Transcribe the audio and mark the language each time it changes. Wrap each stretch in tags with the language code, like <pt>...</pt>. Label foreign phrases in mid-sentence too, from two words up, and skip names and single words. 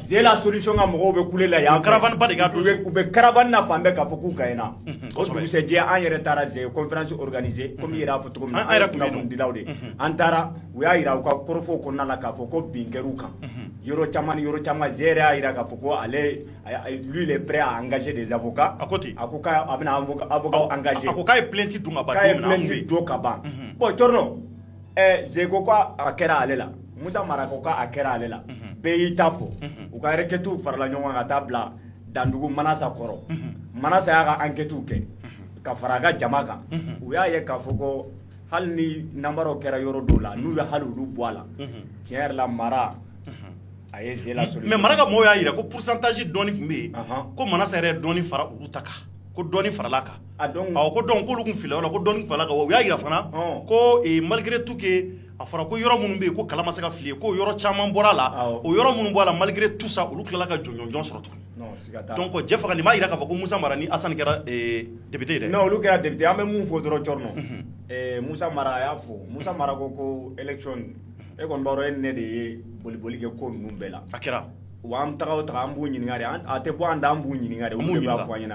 <fr>c'est la solution</fr> <bm>ka mɔgɔw bɛ kule la yan caravane ba de ka don u bɛ caravane na fan bɛɛ k'a fɔ k'u gagnera o dugusɛjɛ an yɛrɛ taara Ze</bm> <fr>conférence organisée</fr> <bm>comme i yɛrɛ y'a fɔ cogo min na an yɛrɛ kunnafonidilaw de an taara u y'a jira u ka kɔrɔfɔw kɔnɔna la k'a fɔ ko bin kɛr'u kan yɔrɔ caman ni yɔrɔ caman Ze yɛrɛ y'a jira k'a fɔ ko ale</bm> <fr>lui il est prêt à engager des avocats</fr> <bm>a ko k'a bɛna avocat engager a ko k'a ye plainte dun ka ban k'a ye plainte dun ka ban bon cɔrɔnɔ Ze ko k'a kɛra ale la Moussa Mara ko k'a kɛra ale la bɛɛ y'i ta fɔ u ka requêtes farala ɲɔgɔn kan ka taa bila Dandugu Manasa kɔrɔ Manasa y'a ka enquêtes kɛ ka fara a ka jama kan u y'a ye k'a fɔ ko hali ni namaraw kɛra yɔrɔ dɔw la n'u ye hali olu bɔ a la tiɲɛ yɛrɛ la Mara a ye Ze la solution mais Mara ka mɔgɔw y'a jira ko pourcentage dɔɔni tun bɛ yen ko Manasa yɛrɛ ye dɔɔni fara olu ta kan ko dɔɔni farala kan ko donc k'olu kun filɛ o la ko dɔɔni farala kan u y'a jira fana ko</bm> <fr>malgré tout que</fr> <bm>a fɔra ko yɔrɔ minnu bɛ yen ko kala ma se ka fili ko yɔrɔ caman bɔra a la o yɔrɔ minnu bɔra a la</bm> <fr>malgré tout ça</fr> <bm>olu tilala ka jɔnjɔn sɔrɔ tuguni donc jɛ faga nin m'a jira k'a fɔ ko Moussa Mara ni Assane kɛra député ye dɛ non olu kɛra député an bɛ mun fɔ dɔrɔn cɔrɔnɔ Moussa Mara a y'a fɔ Moussa Mara ko élection e kɔni b'a dɔn e ne de ye boli kɛ ko ninnu bɛɛ la a kɛra wa an taga o taga an b'u ɲininka de a tɛ bɔ an da an b'u ɲininka de olu de b'a fɔ an ɲɛna</bm>